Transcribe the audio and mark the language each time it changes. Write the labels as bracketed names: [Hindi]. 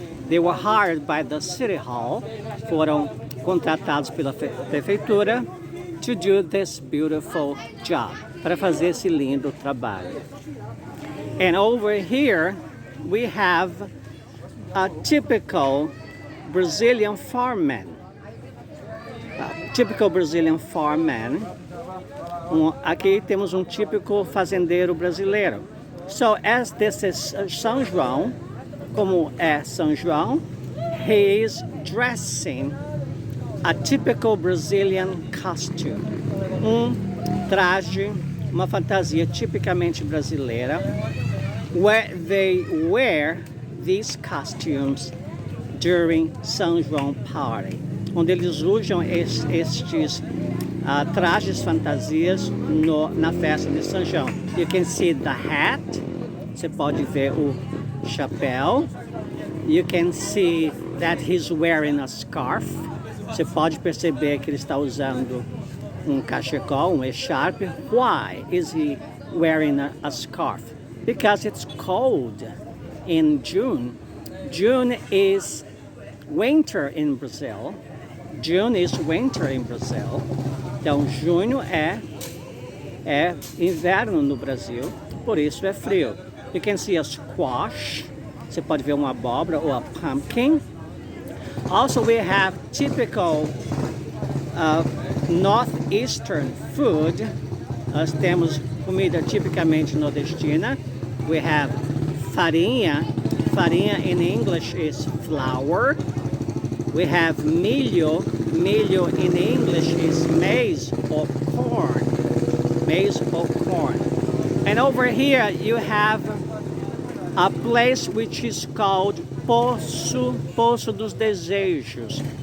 [English] They were hired by the city hall, [Portuguese] foram contratados pela prefeitura [English] to do this beautiful job, [Portuguese] para fazer esse lindo trabalho. [English] And over here we have a typical Brazilian farmman. Typical Brazilian farmman. [Portuguese] Aqui temos típico fazendeiro brasileiro. [English] So as this is São João, [Portuguese] como é São João, [English] he is dressing a typical Brazilian costume. [Portuguese] Traje, uma fantasia tipicamente brasileira, [English] where they wear these costumes during São João party, [Portuguese] onde eles usam estes trajes fantasias na festa de São João. [English] You can see the hat, [Portuguese] você pode ver o chapéu. [English] You can see that he's wearing a scarf. [Portuguese] Você pode perceber que ele está usando cachecol, echarpe. [English] Why is he wearing a scarf? Because it's cold in June. June is winter in Brazil. June is winter in Brazil. [Portuguese] Então, junho é inverno no Brasil, por isso é frio. [English] You can see a squash. [Portuguese] Você pode ver uma abóbora ou [English] a pumpkin. Also, we have typical northeastern food. [Portuguese] Nós temos comida tipicamente nordestina. [English] We have farinha. Farinha in English is flour. We have milho. Milho in English is maize or corn. Maize or corn. And over here you have a place which is called Poço dos Desejos.